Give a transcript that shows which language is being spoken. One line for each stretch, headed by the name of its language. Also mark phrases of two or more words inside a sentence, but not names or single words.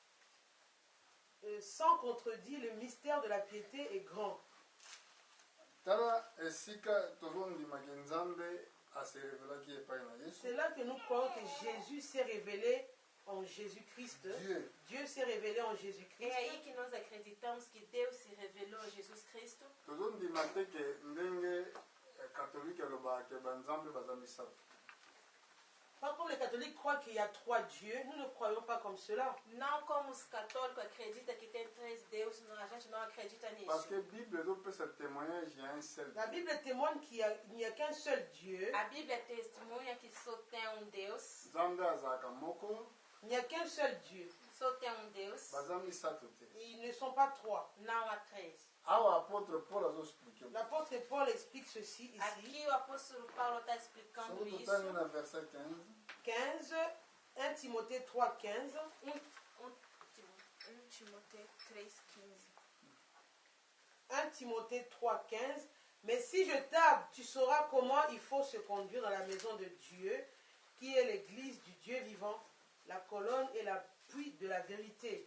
French: Sans contredit, le mystère de la piété est grand. C'est là que nous croyons que Jésus s'est révélé en Jésus-Christ. Dieu s'est révélé en Jésus-Christ.
Portuguese: É aí que nós acreditamos que Deus se revelou em Jesus Cristo.
French: Pas comme les catholiques croient qu'il y a 3 dieux, nous ne croyons pas comme cela.
Portuguese: Não como os católicos acreditam que tem 3 deuses, a gente não acredita nisso.
French: Parce que la Bible témoignage, il y a un seul. La Bible témoigne qu'il n'y a qu'un seul Dieu.
Portuguese: A Bíblia testemunha que só tem Deus.
French: Il n'y a qu'un seul Dieu.
Portuguese: Só tem Deus.
French: Ils ne sont pas 3.
Portuguese: Não há 3.
French: L'apôtre Paul explique ceci ici.
Portuguese: Aqui o apóstolo Paulo está explicando isso.
French: 15, 1 Timothée 3,15. 1 Timothée 3,15. 1 Timothée 3,15. Mais si je tarde, tu sauras comment il faut se conduire dans la maison de Dieu, qui est l'église du Dieu vivant, la colonne et l'appui de la vérité.